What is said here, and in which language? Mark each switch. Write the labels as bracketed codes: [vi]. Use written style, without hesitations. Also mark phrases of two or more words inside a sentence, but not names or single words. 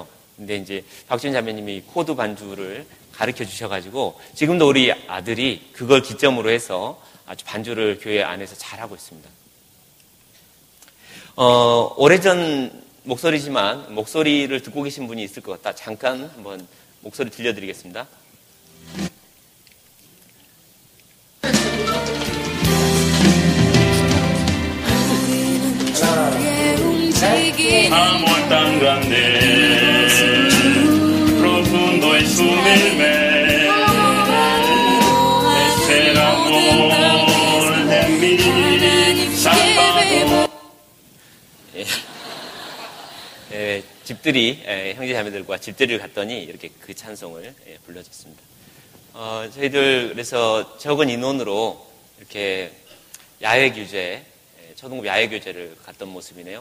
[ko] 근데 이제 박준 자매님이 코드 반주를 가르쳐 주셔가지고 지금도 우리 아들이 그걸 기점으로 해서 아주 반주를 교회 안에서 잘하고 있습니다. 오래전 목소리지만 목소리를 듣고 계신 분이 있을 것 같다. 잠깐 한번 목소리 들려드리겠습니다. [es] Amor tan grande, profundo es su verme, es el amor de mi Salvador. [ko] 집들이 형제자매들과 집들이를 갔더니 이렇게 그 찬송을 불러줬습니다. 저희들 그래서 적은 인원으로 이렇게 야외교제, 초등부 야외교제를 갔던 모습이네요.